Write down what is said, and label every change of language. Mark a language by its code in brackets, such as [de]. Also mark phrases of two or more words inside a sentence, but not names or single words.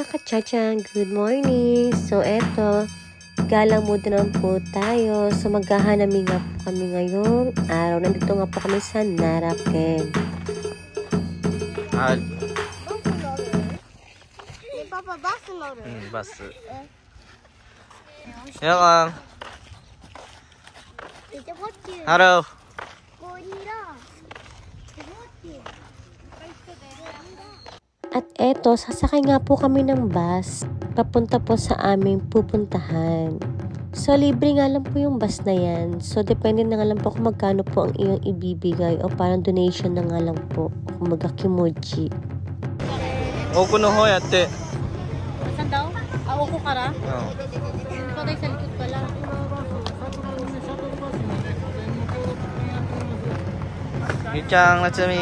[en] Chachang, good morning! [tl] So, eto, galang muna naman po tayo. So, maghahanami nga po kami ngayong araw. Nandito nga po kami sa Naraken. [ja] Papa, bus 乗る。バス。やがん。Hello. [tl] At eto, sasakay nga po kami ng bus papunta po sa aming pupuntahan. So, libre nga lang po yung bus na yan. So, depende na nga lang po kung magkano po ang iyong ibibigay o parang donation na nga lang po. Kung mag-kimoji. [ja] 奥の方やって。 [tl] Saan daw? Ako ka ra? Hindi pa tayo sa likod pala. [ja] ゆうちゃん、夏美。